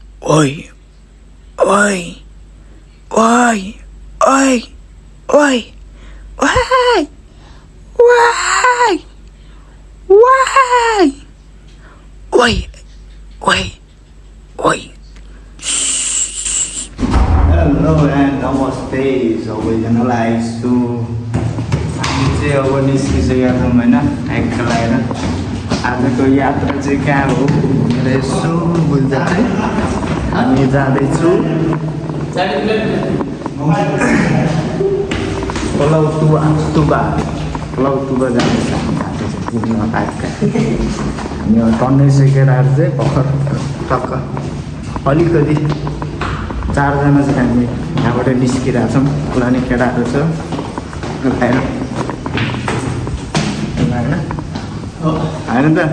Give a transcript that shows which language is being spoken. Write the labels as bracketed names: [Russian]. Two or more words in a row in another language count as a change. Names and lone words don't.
[English] Oi, oi, oi, oi, oi, oi, oi, oi, oi, oi, oi. Hello and [Nepali] नमस्ते सबैजनालाई हामी चाहिँ अब निस्किसकेका छौँ होइन ट्याक्क लगाएर आजको यात्रा चाहिँ कहाँ हो भनेर यसो बुझ्दा चाहिँ हामी जाँदैछौँ पलाउतुबा जाँदैछ घुम्न टाइपका हामी टन्नै केटाहरू चाहिँ भर्खर टक्क अलिकति 4 जना चाहिँ हामी यहाँबाट निस्किरहेको छौँ पुरानो केटाहरू छ होइन त